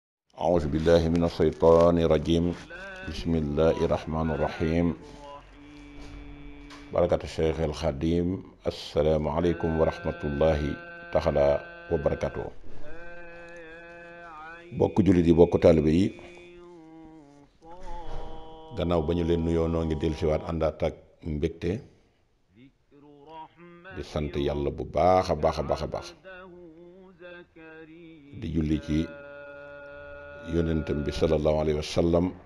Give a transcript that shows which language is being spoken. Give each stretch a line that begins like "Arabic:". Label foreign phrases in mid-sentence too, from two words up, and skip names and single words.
Arabic: أعوذ بالله من الشيطان الرجيم بسم الله الرحمن الرحيم بركة الشيخ الخديم السلام عليكم ورحمة الله تعالى وبركاته
Wolof: bokk jullit yi bokk taalibe yi gannaaw ba ñu leen nuyoo noo ngi dellusiwaat àndaat ak mbégte di sant yàlla bu baax a baax di julli ci yonentam bi
Arabic: صلى الله عليه وسلم